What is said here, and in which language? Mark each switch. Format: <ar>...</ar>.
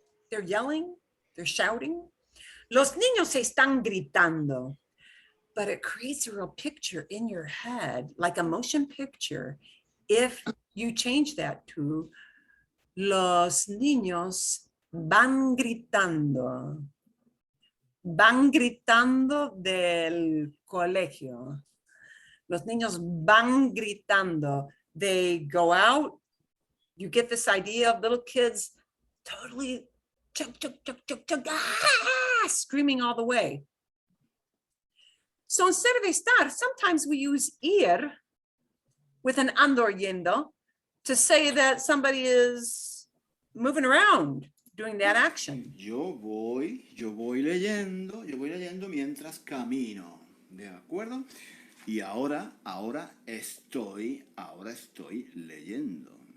<en>They're yelling, they're shouting.</en> <es>Los niños están gritando.</es> <en>But it creates a real picture in your head, like a motion picture, if you change that to</en> <es>los niños van gritando. Van gritando del colegio. Los niños van gritando.</es> <en>They go out. You get this idea of little kids totally chug, chug, chug, chug, chug, screaming all the way. So instead of estar, sometimes we use ir with an ando yendo to say that somebody is moving around, doing that action.</en> <es>Yo voy leyendo mientras camino, ¿de acuerdo? Y ahora estoy leyendo.</es>